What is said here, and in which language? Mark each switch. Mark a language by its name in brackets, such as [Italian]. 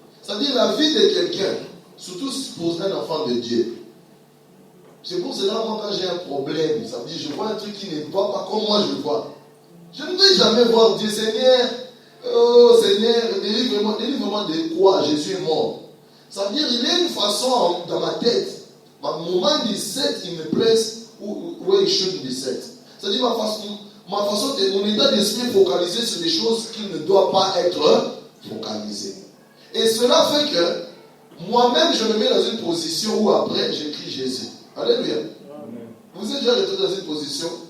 [French] C'est-à-dire la vie de quelqu'un, surtout pour un enfant de Dieu. C'est pour cela, moi, quand j'ai un problème, ça veut dire je vois un truc qui ne va pas comme moi je le vois. Je ne vais jamais voir Dieu, Seigneur, oh Seigneur, délivre-moi de quoi? Jésus est mort. Ça veut dire il y a une façon dans ma tête. [English] Mon mind is set in a place where it should be set. [French] C'est-à-dire ma façon mon état d'esprit est focalisé sur des choses qui ne doivent pas être focalisées. Et cela fait que moi-même je me mets dans une position où après j'écris Jésus. Alléluia. Amen. Vous êtes déjà retrouvé dans une position